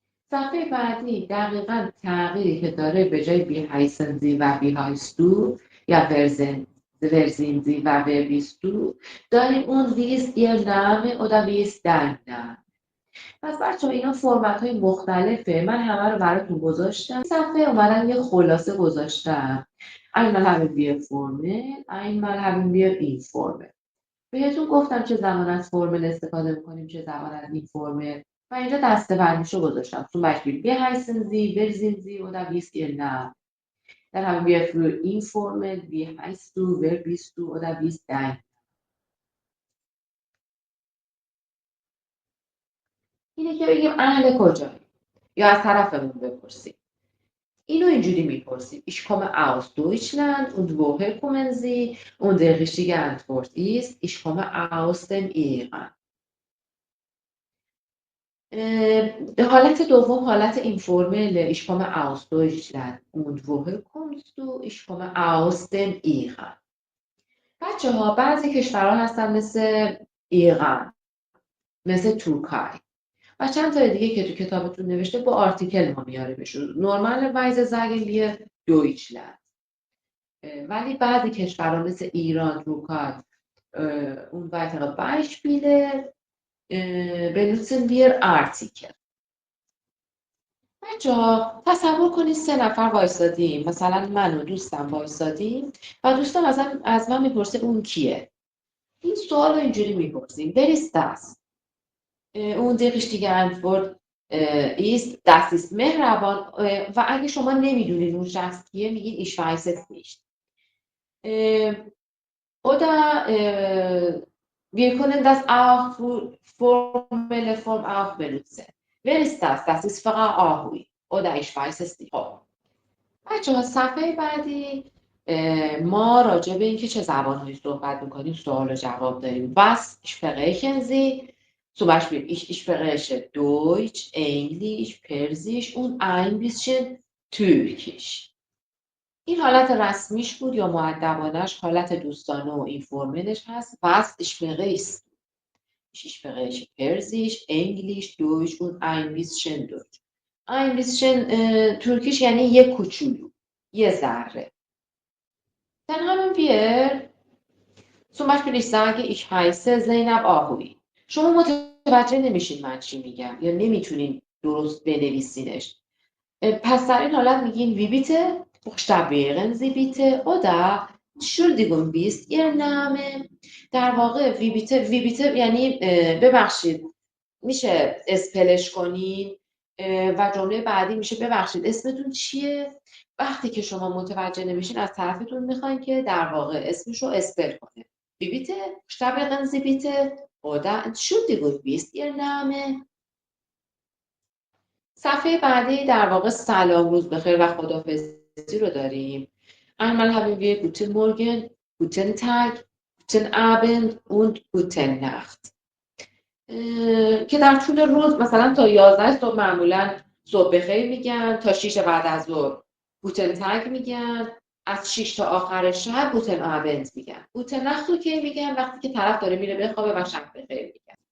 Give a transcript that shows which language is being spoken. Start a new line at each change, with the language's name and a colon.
Persian: صفحه بعدی دقیقا تغییری که داره به جای
German: بی هایسنزی و بی هایستو یا ورزینزی و وربیستو
Persian: داریم اون ویست
German: ihr Name oder wie ist dein Name.
Persian: پس بچه اینا فرمت های مختلفه. من همه رو براتون گذاشتم. صفحه اومدن یه خلاصه گذاشتم.
German: einmal haben wir formel einmal haben wir informel.
Persian: بهتون گفتم چه زمان از فرمل استفاده میکنیم چه زمان از این فرمل و اینجا دسته بندیشو گذاشتم.
German: Zum Beispiel wir heißen Sie, wer sind Sie oder wie ist Ihr Name. Dann haben wir für informel wie heißt du, wer bist du oder wie ist dein.
Persian: اینه که بگیم اهل کجایی یا از طرفمون بپرسیم. اینو اینجوری میپرسیم.
German: Ich komme aus Deutschland und woher kommen Sie? Und die richtige Antwort ist ich komme aus dem Iran.
Persian: حالت دوم حالت اینفورمله.
German: Ich komme aus Deutschland und woher kommst du? Ich komme aus dem Iran.
Persian: بچه ها بعضی کشورها هستن مثل ایران، مثل ترکیه و چند تا دیگه که تو کتابتون نوشته با آرتیکل ما میاره بشون.
German: Normalerweise sagen wir Deutschland.
Persian: ولی بعضی کشورها مثل ایران، ترکیه
German: und weitere Beispiele benutzen wir Artikel.
Persian: بچه‌ها تصور کنید 3 نفر وایسادیم، مثلا من و دوستم وایسادیم و دوستم از من میپرسه اون کیه. این سوال رو اینجوری میپرسیم.
German: Wer ist das? Und die richtige Antwort ist das ist
Persian: مهربان و اگه شما نمیدونید اون شخص کیه میگید
German: ich weiß es nicht. Oder wir können das auch für formelle Form auch benutzen. Wer ist das? Das ist Frau Ahui. Oder ich weiß es nicht.
Persian: خب بچه‌ها صفحه بعدی ما راجع به اینکه چه زبان‌هایی صحبت می‌کنیم سوال و جواب داریم.
German: Was sprechen Sie? Zum Beispiel ich spreche Deutsch, Englisch, Persisch und ein bisschen Türkisch.
Persian: این حالت رسمیش بود یا مؤدبانش حالت دوستانه و اینفورملش هست.
German: Was sprichst du? Ich spreche Persisch, Englisch, Deutsch und ein bisschen Deutsch. Ein bisschen
Persian: ترکیش یعنی یه کوچولو، یه ذره.
German: Dann haben wir zum Beispiel ich sage ich heiße زینب آهویی.
Persian: شما متوجه نمیشین من چی میگم یا نمیتونین درست بنویسینش. پس در این حالت میگین
German: wie bitte? Buchstabieren Sie bitte oder Entschuldigung, wie ist Ihr Name?
Persian: در واقع
German: wie bitte
Persian: یعنی ببخشید میشه اسپلش کنین و جمله بعدی میشه ببخشید اسمتون چیه؟ وقتی که شما متوجه نمیشین از طرفتون میخواین که در واقع اسمش رو اسپل کنه.
German: Wie bitte? Buchstabieren Sie bitte oder Entschuldigung, wie ist Ihr Name?
Persian: صفحه بعدی در واقع سلام روز بخیر و خداحافظی رو داریم.
German: Einmal haben wir guten Morgen, guten Tag, guten Abend und guten Nacht.
Persian: که در طول روز مثلا تا 11 صبح معمولا صبح بخیر میگن، تا 6 بعد از ظهر
German: guten Tag
Persian: میگن، از 6 تا آخر شب
German: guten Abend
Persian: میگن.
German: guten Nacht
Persian: رو که میگن وقتی که طرف داره میره بخوابه و شب بخیر میگن.